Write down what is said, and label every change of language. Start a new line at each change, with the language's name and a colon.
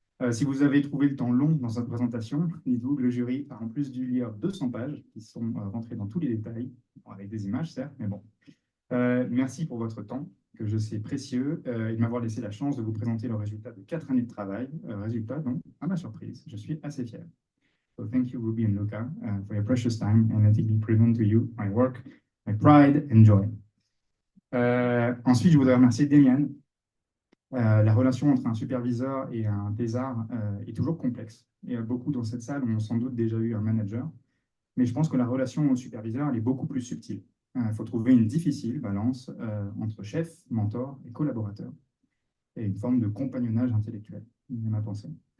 French: Si vous avez trouvé le temps long dans cette présentation, dites-vous que le jury a en plus dû lire 200 pages qui sont rentrées dans tous les détails, avec des images, certes, mais bon. Merci pour votre temps, que je sais précieux, et de m'avoir laissé la chance de vous présenter le résultat de 4 années de travail. Résultat, donc, à ma surprise, je suis assez fier.
English: So thank you, Ruby and Luca, for your precious time and letting me present to you my work, my pride and joy.
French: Ensuite, je voudrais remercier Demian. La relation entre un superviseur et un thésard est toujours complexe. Et beaucoup dans cette salle ont sans doute déjà eu un manager, mais je pense que la relation au superviseur elle est beaucoup plus subtile. Il faut trouver une difficile balance entre chef, mentor et collaborateur, et une forme de compagnonnage intellectuel, à ma pensée.